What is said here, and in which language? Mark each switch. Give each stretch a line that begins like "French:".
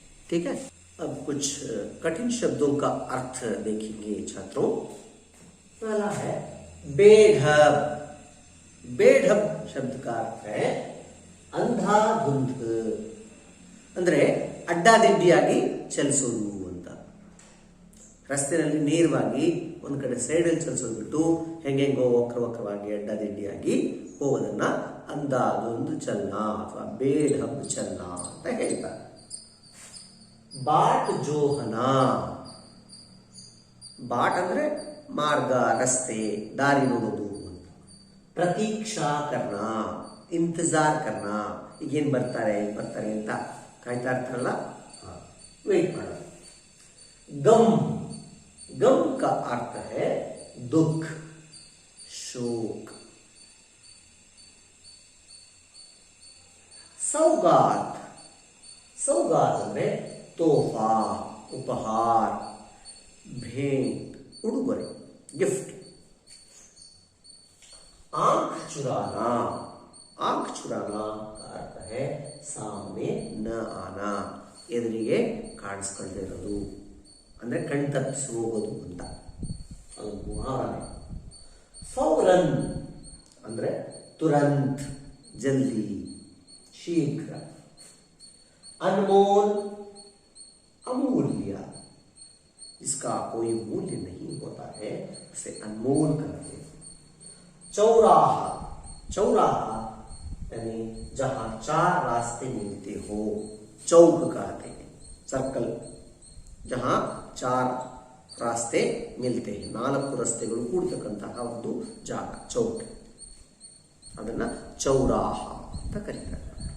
Hindi: ठीक है, अब कुछ कठिन शब्दों का अर्थ देखेंगे छात्रों। पहला है बेढब। बेढब शब्द का अर्थ है अंधाधुंध, ಅಂದ್ರೆ ಅಡ್ಡಾದಿಡ್ಡಿಯಾಗಿ ಚಲಿಸೋದು ಅಂತ.
Kannada: ರಸ್ತೆಯಲ್ಲಿ ನೇರವಾಗಿ ಒಂದ್ ಕಡೆ ಸೈಡಲ್ಲಿ ಚಲಿಸೋದು ಬಿಟ್ಟು ಹೆಂಗೆಂಗೋ ವಕ್ರವಾಗಿ ಅಡ್ಡಾದಿಡ್ಡಿಯಾಗಿ ಹೋಗೋದನ್ನ ಅಂಧಾಧುಂಧ ಚಲನ ಅಥವಾ ಬೇಢಬ್ ಚಲನ ಅಂತ ಹೇಳ್ತಾರೆ.
Hindi: बाट जोहना।
Kannada: बाट ಅಂದ್ರೆ ಮಾರ್ಗ, ರಸ್ತೆ, ದಾರಿ ನೋಡೋದು ಅಂತ. ಪ್ರತೀಕ್ಷಾ ಕರ್ನ, ಇಂತಜಾರ್ ಕರ್ನ, ಈಗೇನ್ ಬರ್ತಾರೆ ಅಂತ ಕಾಯ್ತಾ ಇರ್ತಾರಲ್ಲ, ವೇಟ್ ಮಾಡೋದು.
Hindi: गम। गम का अर्थ है दुख, शोक। सौगात। सौगात ಅಂದ್ರೆ तोहफा, उपहार, भेंट, उड़ुगरे, गिफ्ट। आंख चुराना।
Kannada: आंख चुराना का अर्थ है सामने न आना, ಎದುರಿಗೆ ಕಾಣಿಸ್ಕೊಳ್ಳದೆ ಇರೋದು, ಅಂದ್ರೆ ಕಣ್ ತಪ್ಪಿಸಿ ಹೋಗೋದು ಅಂತ. ಅದು ಮುಹಾವರೆ. ಫೌರನ್ ಅಂದ್ರೆ ತುರಂತ್, ಜಲ್ದಿ, ಶೀಘ್ರ.
Hindi: अनमोल, अमूल्य, इसका कोई मूल्य नहीं होता है, उसे अनमोल कहते हैं. चौराहा। चौराहा यानी जहां चार रास्ते मिलते हो, चौक कहते हैं.
Kannada: सर्कल, जहां चार रास्ते मिलते हैं, ನಾಲ್ಕು ರಸ್ತೆಗಳು ಕೂಡ್ತಕ್ಕಂತಹ ಒಂದು ಜಾಗ ಚೌಕ್, ಅದನ್ನ ಚೌರಾಹ ಅಂತ ಕರೀತಾರೆ.